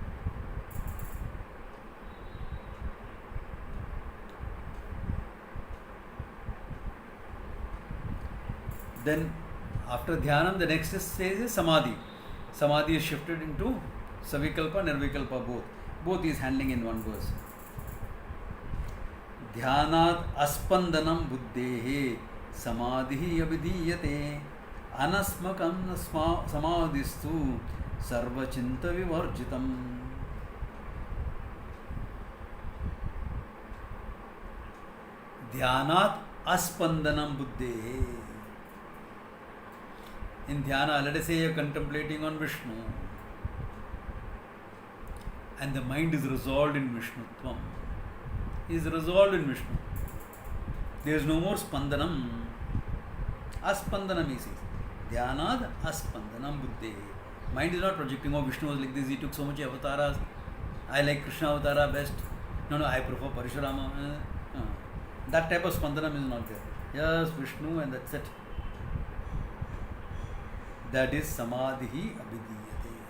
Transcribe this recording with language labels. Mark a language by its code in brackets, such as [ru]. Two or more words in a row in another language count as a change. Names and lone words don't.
[en] Then, after Dhyanam, the next stage is Samadhi. Samadhi is shifted into [sa] Savikalpa, Nirvikalpa [en] both. Both is handling in one verse. [sa] Dhyanat aspandanam buddhehe samadhi abhidiyate anasmakam samadhistu sarvachinta vivarjitam. Dhyanat aspandanam buddhehe. [en] In dhyana, let us say you are contemplating on Vishnu, and the mind is resolved in Vishnutvam. Is resolved in Vishnu. There is no more spandanam. [sa] Aspandanam is Dhyanad aspandanam buddhe. [en] Mind is not projecting, oh, Vishnu was like this, he took so much avatars, I like Krishna avatara best. No, I prefer Parashurama. That type of spandanam is not there. Yes, Vishnu, and that's it. That is [sa] Samadhi abhidiyate.